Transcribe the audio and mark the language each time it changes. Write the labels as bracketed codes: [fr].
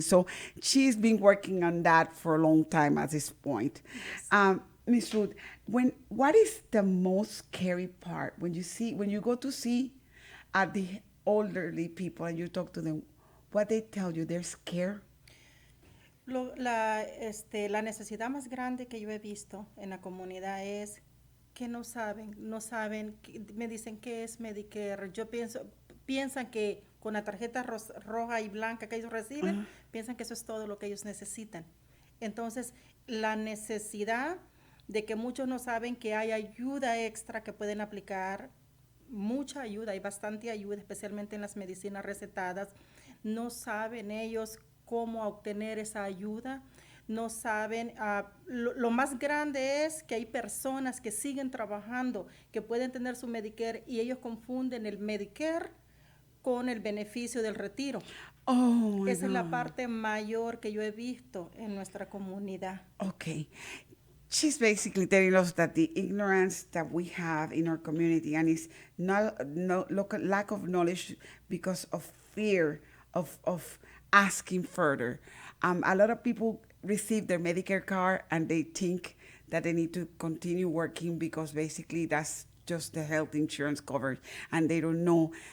[en] So she's been working on that for a long time at this point. Yes. Ms. Ruth, what is the most scary part when you go to see the elderly people and you talk to them? What they tell you, they're scared? [es] La necesidad más grande que yo he visto en la comunidad es que no saben, me dicen qué es Medicare. Piensan que con la tarjeta roja y blanca que ellos reciben, piensan que eso es todo lo que ellos necesitan. Entonces, la necesidad de que muchos no saben que hay ayuda extra que pueden aplicar, mucha ayuda, hay bastante ayuda, especialmente en las medicinas recetadas. No saben ellos cómo obtener esa ayuda, no saben. Lo más grande es que hay personas que siguen trabajando, que pueden tener su Medicare y ellos confunden el Medicare con el beneficio del retiro. Esa es la parte mayor que yo he visto en nuestra comunidad. [en] Okay. She's basically telling us that the ignorance that we have in our community, and it's lack of knowledge because of fear of asking further. A lot of people receive their Medicare card and they think that they need to continue working because basically that's just the health insurance coverage, and they don't know.